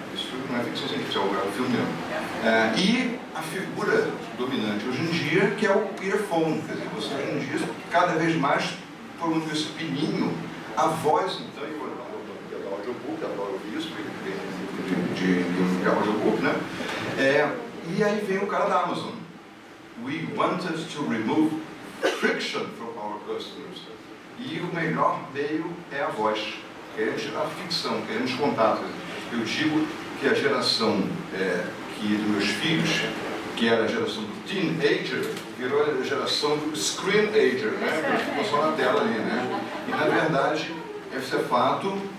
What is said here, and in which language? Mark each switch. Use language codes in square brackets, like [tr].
[pt] Isso não é ficção científica, é o filme mesmo. E a figura dominante hoje em dia, que é o earphone. Quer dizer, você hoje em dia, cada vez mais, todo mundo com esse pininho, a voz, então, e o audiobook, adoro ouvir isso, porque de audiobook, né? E aí vem o cara da Amazon. [en] We wanted to remove friction from our customers. [pt] E o melhor meio é a voz. Queremos tirar a ficção, queremos contato. Eu digo que a geração dos meus filhos, que era a geração do teenager, virou a geração do screenager, né? Ficou só na tela ali, né? E na verdade, esse é fato.